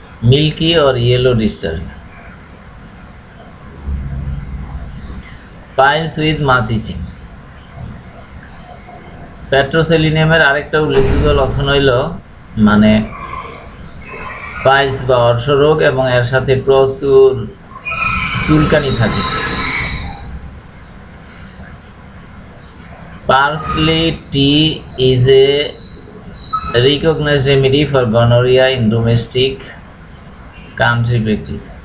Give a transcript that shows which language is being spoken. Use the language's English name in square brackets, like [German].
[English] Milky or yellow discharge. Piles with much itching. [Bangla] পেট্রোসেলিনিয়ামের আরেকটা উল্লেখযোগ্য লক্ষণ হইল মানে পাইলস বা অর্শরোগ এবং এর সাথে প্রচুর চুলকানি থাকে। [English] Parsley tea is a recognized remedy for gonorrhea in domestic country practice.